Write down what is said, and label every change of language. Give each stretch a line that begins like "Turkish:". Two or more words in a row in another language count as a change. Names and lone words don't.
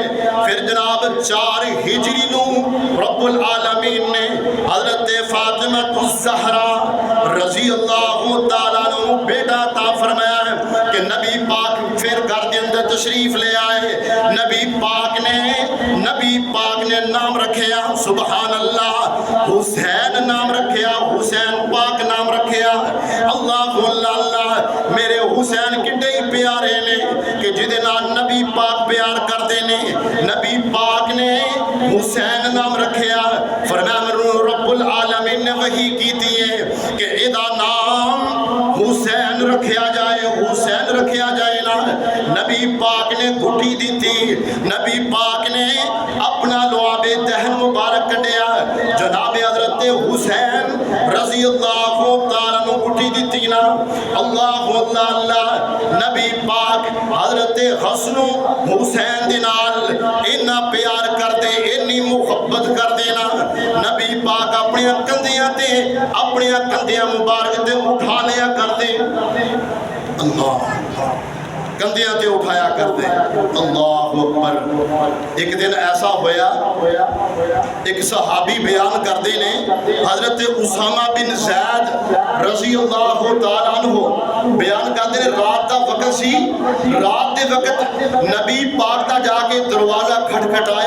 Punjabi: پھر جناب 4 ہجری نو رب العالمین نے حضرت فاطمہ الزہرا
Arabic: رضی اللہ تعالیٰ عنہ
Punjabi: بیٹا عطا فرمایا ہے کہ نبی پاک پھر گھر دے اندر تشریف لے آئے. نبی پاک نے نام رکھیا
Arabic: سبحان اللہ
Punjabi: حسین نام رکھیا، حسین پاک نام رکھیا. اللہ اللہ. میرے حسین کڈے ہی پیارے نے کہ جدے نال نبی پاک پیار کردے نے. نبی پاک نے حسین نام رکھیا. فرمایا رب العالمین نے وحی کی ہے کہ ادا نام حسین رکھیا جائے، حسین رکھیا جائے نا. نبی پاک نے گھٹی دی تھی. نبی پاک نے اپنا لعاب دہن مبارک کٹیا. جناب حضرت حسین
Arabic: رضی اللہ تعالیٰ عنہ
Punjabi: گھٹی دی تھی نا. اللہ اللہ اللہ. نبی پاک حضرت حسن حسین دے نال اتنا پیار کر دے، اتنی محبت کر دینا. نبی پاک اپنی کندھیاں تے اپنی کندھیاں مبارک تے اٹھا لیا کر دے. اللہ کندھیاں تے اٹھایا کر دے.
Arabic: اللہ اکبر.
Punjabi: ایک دن ایسا ہویا، ایک صحابی بیان کر دے نے حضرت اسامہ بن زید
Arabic: رضی اللہ تعالیٰ عنہ
Punjabi: بیان کر دے نے رات دا وقت سی. رات دے وقت نبی پاک دا جا کے دروازہ کھٹکھٹایا.